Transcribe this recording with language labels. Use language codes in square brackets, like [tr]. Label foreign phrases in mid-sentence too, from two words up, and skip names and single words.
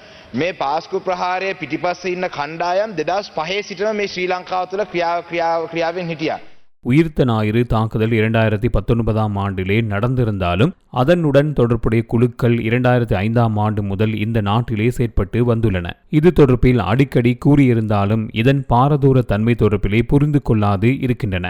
[si] මේ පාස්කු ප්‍රහාරයේ පිටිපස්සේ ඉන්න කණ්ඩායම් 2005 සිටම මේ ශ්‍රී ලංකාව තුළ ක්‍රියාවෙන් හිටියා. [ta] உயிர்த்த ஞாயிறு தாக்குதல் 2019ஆம் ஆண்டிலே நடந்திருந்தாலும் அதனுடன் தொடர்புடைய குழுக்கள் 2005ஆம் ஆண்டு முதல் இந்த நாட்டிலே செயற்பட்டு வந்துள்ளன. இது தொடர்பில் அடிக்கடி கூறியிருந்தாலும் இதன் பாரதூர தன்மை தொடர்பிலே புரிந்து கொள்ளாது இருக்கின்றன.